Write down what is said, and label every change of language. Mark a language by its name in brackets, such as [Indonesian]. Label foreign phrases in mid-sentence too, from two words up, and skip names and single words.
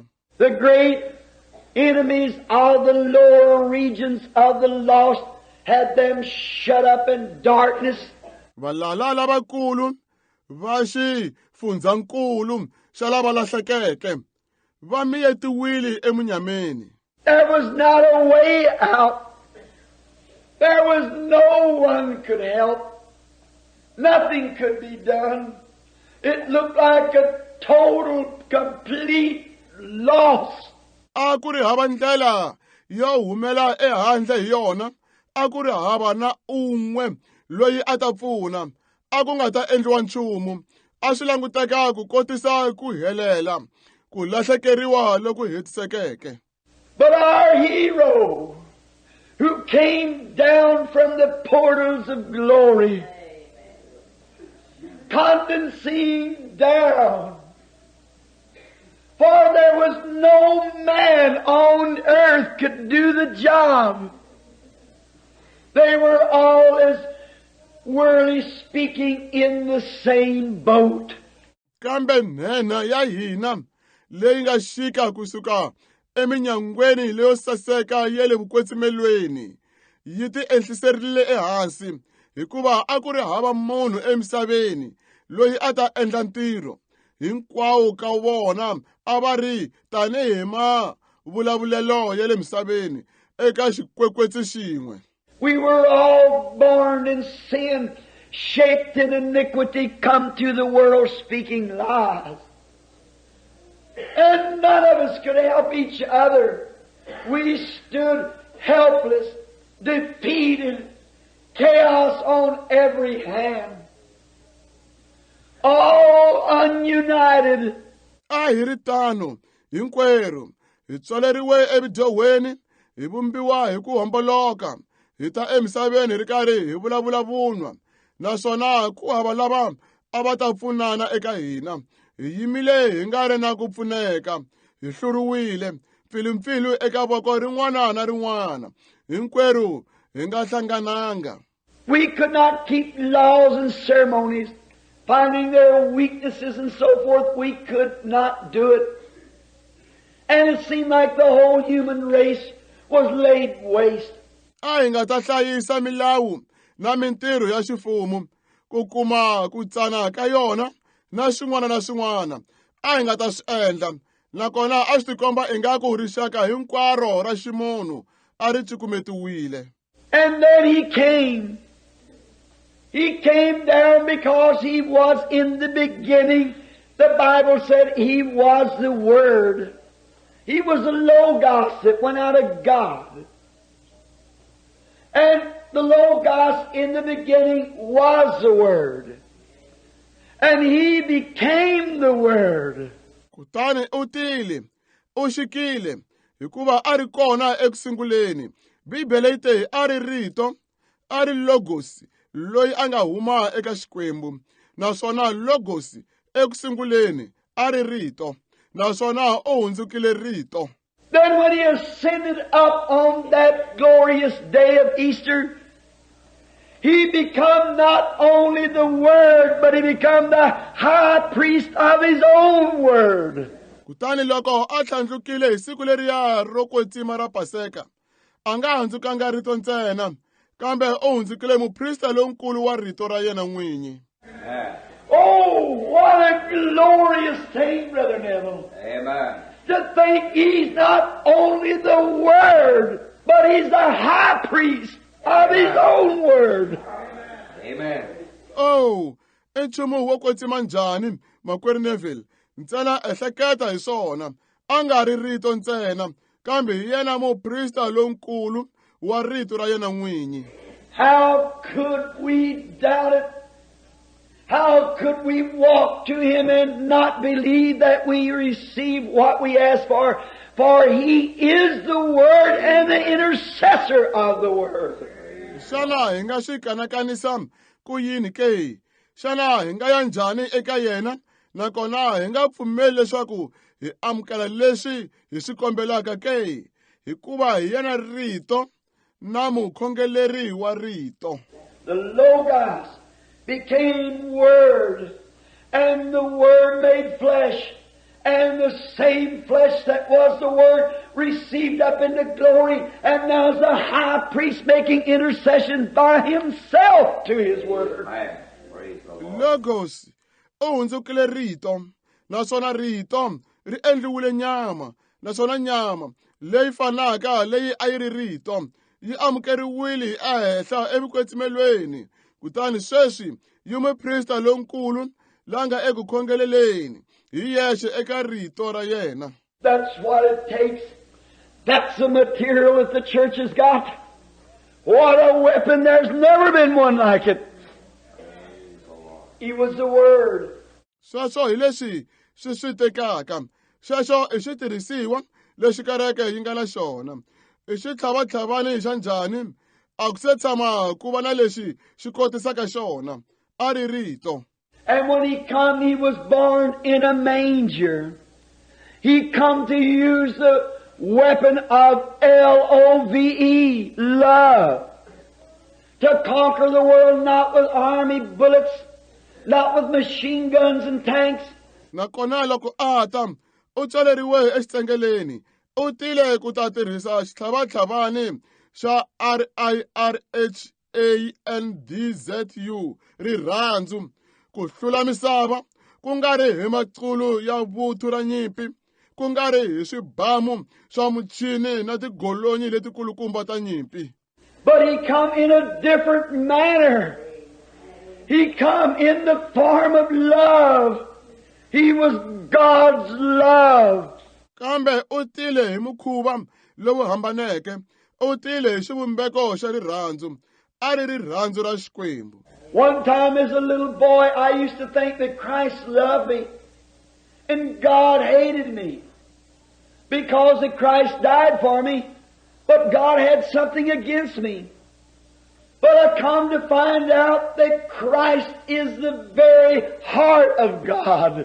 [English] The great enemies of the lower regions of the lost had them shut up in darkness. [Tsonga] Valala lavakulu va xifundzankulu xa lava lahlekeke va miyetiwile emunyameni. [English] There was not a way out. There was no one could help. Nothing could be done. It looked like a total, complete loss. [Tsonga] A ku ri hava ndlela yo humela ehandle hi yona, a ku ri hava na un'we loyi a ta pfuna, a ku nga ta endliwa nchumu, a swi languteka ku kotisa ku helela, ku lahlekeriwa loku hetisekeke. [English] But our hero, who came down from the portals of glory, condescending down, for there was no man on earth could do the job. They were all, as worldly speaking, in the same boat. [Tsonga] Kambe nhena ya hina leyi nga xika kusuka eminyangweni leyo saseka ya le vukwetsimelweni yi ti ehliserile ehansi, hikuva a ku ri hava munhu emisaveni loyi a ta endla ntirho. Hinkwawo ka vona a va ri tanihi mavulavulelo ya le misaveni eka xikwekwetsi xin'we. [English] We were all born in sin, shaped in iniquity, come to the world speaking lies. And none of us could help each other. We stood helpless, defeated, chaos on every hand, all ununited. [Tsonga] A hi ri tano hinkwerhu hi tswaleriwe evidyohweni, hi vumbiwa hi ku homboloka, hi ta emisaveni hi ri karhi hi vulavula vun'wa, naswona ku hava lava a va ta pfunana eka hina. Hi yimile hi nga ri na ku pfuneka, hi hluriwile mpfilumpfilu eka voko rin'wana na rin'wana, hinkwerhu hi nga hlangananga. [English] We could not keep laws and ceremonies, finding their weaknesses and so forth. We could not do it. And it seemed like the whole human race was laid waste. [Tsonga] A hi nga ta hlayisa milawu na mintirho ya xifumo, ku kuma ku tsana ka yona na swin'wana, a hi nga ta swi endla, nakona a swi tikomba ingaku rixaka hinkwaro ra ximunhu a ri cukumetiwile. [English] And then he came. He came down because he was in the beginning. The Bible said he was the Word. He was the Logos that went out of God. And the Logos in the beginning was the Word. And He became the Word. [Tsonga] Kutani u tile, u xikile, hikuva a ri kona ekusunguleni. Bibele yi te a ri rito, a ri Logos, loyi a nga huma eka Xikwembu. Naswona Logos ekusunguleni a ri rito, naswona u hundzukile rito. [English] Then when He ascended up on that glorious day of Easter, He become not only the Word, but He become the high priest of His own Word. [Tsonga] Kutani loko a tlhandlukile hi siku leriya ro kwetsima ra Paseka, a nga handzukanga rito ntsena, kambe u hundzukile muprista lonkulu wa rito ra yena n'winyi. [English] Oh, what a glorious thing, Brother Neville. Amen. To think He's not only the Word, but He's the high priest of His own Word. Amen. [Tsonga] Oh, enchumu wo kwetsima njhani makwerhu Neville, ntsena ehleketa hi swona, a nga ri rito ntsena, kambe hi yena muprista lonkulu wa rito ra yena n'winyi. [English] How could we doubt it? How could we walk to Him and not believe that we receive what we ask for? For He is the Word and the intercessor of the Word. [Tsonga] Xana hi nga swi kanakanisa ku yini ke? Xana hi nga ya njhani eka yena? Nakona hi nga pfumeli leswaku hi amukela leswi hi swi kombelaka ke? Hikuva hi yena rito na mukhongeleri wa rito. [English] The Logos became Word, and the Word made flesh, and the same flesh that was the Word received up into glory, and now is the high priest making intercession by himself to his Word. [Tsonga] Logos, hundzukile rito, naswona rito ri endliwile nyama, naswona nyama leyi fanaka leyi a yi ri rito yi amukeriwile ehenhla evukwetsimelweni, kutani sweswi yi muprista lonkulu langa eku khongeleleni hi yexe eka rito ra yena. [English] That's what it takes. That's the material that the church has got. What a weapon! There's never been one like it. He was the Word. [Tsonga] Sweswo hi leswi swi tekaka, sweswo I switirhisiwa leswi kereke yi nga na xona. I xitlhavatlhavani xa njhani? A ku se tshama ku va na lexi xi kotisaka xona. A ri rito. [English] And when he come, he was born in a manger. He come to use the weapon of love, love, to conquer the world, not with army bullets, not with machine guns and tanks. [Tsonga] Nakona loko a ta u tswaleriwe exitsengeleni, u tile ku ta tirhisa xitlhavatlhavani xa RIRHANDZU, rirhandzu, ku hlula misava, ku nga ri hi maculu ya vuthu ra nyimpi, ku nga ri hi swibamu swa muchini na tigolonyi letikulukumba ta nyimpi. [English] But he come in a different manner. He come in the form of love. He was God's love. [Tsonga] Kambe u tile hi mukhuva lowu hambaneke, u tile hi xivumbeko xa rirhandzu, a ri rirhandzu ra Xikwembu. [English] One time as a little boy, I used to think that Christ loved me and God hated me because that Christ died for me, but God had something against me. But I come to find out that Christ is the very heart of God.